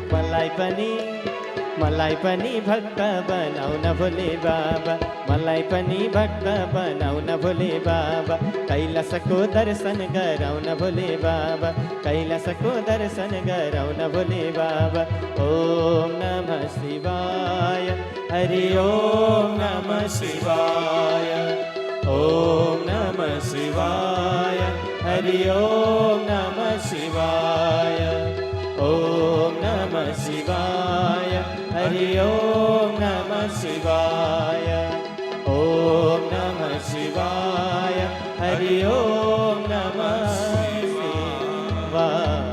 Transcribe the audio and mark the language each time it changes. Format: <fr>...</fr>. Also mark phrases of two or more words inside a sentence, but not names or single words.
<ne>मलाई पनि भक्त बनाउन भोले बाबा, मलाई पनि भक्त बनाउन भोले बाबा। कैलाशको दर्शन गराउन भोले बाबा, कैलाशको दर्शन गराउन भोले बाबा।</ne> <sa>ओम नमः शिवाय, हरि ओम नमः शिवाय, ओम नमः शिवाय, हरि ओम नमः शिवाय, ओम नमः शिवाय, हरि ओम नमः शिवाय, ओम नमः शिवाय, हरि ओम नमः शिवाय।</sa>